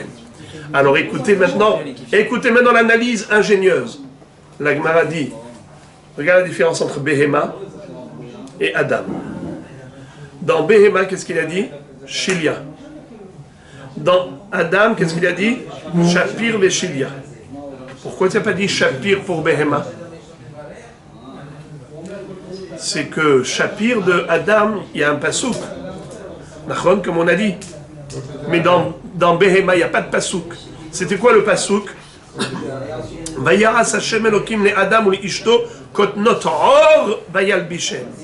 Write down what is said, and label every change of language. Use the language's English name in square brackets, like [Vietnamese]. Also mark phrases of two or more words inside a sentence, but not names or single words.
[French] Alors écoutez maintenant l'analyse ingénieuse. La Gemara dit, regarde la différence entre Behema et Adam. Dans Behema, qu'est-ce qu'il a dit? Chilia. Dans Adam, qu'est-ce qu'il a dit? [Hebrew] שפיר וחליא. [French] Pourquoi tu n'as pas dit Chapir pour Behema? C'est que Chapir de Adam, il y a un pasouk. Nachon, comme on a dit. Mais dans Behema, il n'y a pas de pasouk. C'était quoi le pasouk? [Hebrew] ויעש השם אלהים לאדם ולאשתו כתנות עור וילבישם.